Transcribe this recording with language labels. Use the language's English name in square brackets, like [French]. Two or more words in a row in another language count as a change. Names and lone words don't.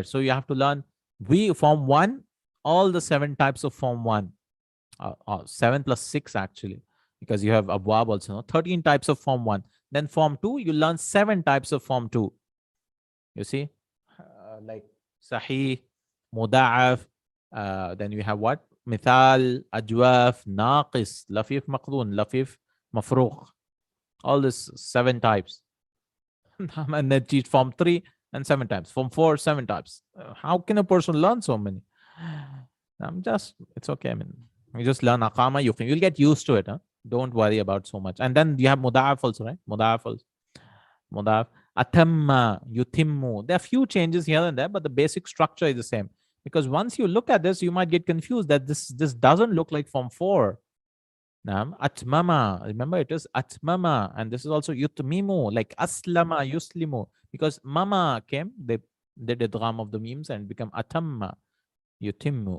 [English] So you have to learn form 1, all the 7 types of form 1, 7 plus 6 actually, because you have abwab also, no? 13 types of form 1. Then form 2, you learn 7 types of form 2. You see, like [Arabic] صحيح، مضاعف, [English] then you have what? [Arabic] مثال، أجوف، ناقص، لفيف مقرون، لفيف مفروق. [English] All this 7 types. And then teach form 3 and 7 types. Form 4, 7 types. How can a person learn so many? It's okay. I mean, you just learn aqama, you'll get used to it. Huh? Don't worry about so much. And then you have muda'af also, right? Muda'af also. [Arabic] مضاعف. أتمّ، يتمّ. [English] There are few changes here and there, but the basic structure is the same. Because once you look at this, you might get confused that this doesn't look like form 4. Atmama. Remember, it is atmama. And this is also yutmimu, like [Arabic] أسلم، يسلم. [English] Because mama came, they did the idgham of the memes and become [Arabic] أتمّ، يتمّ.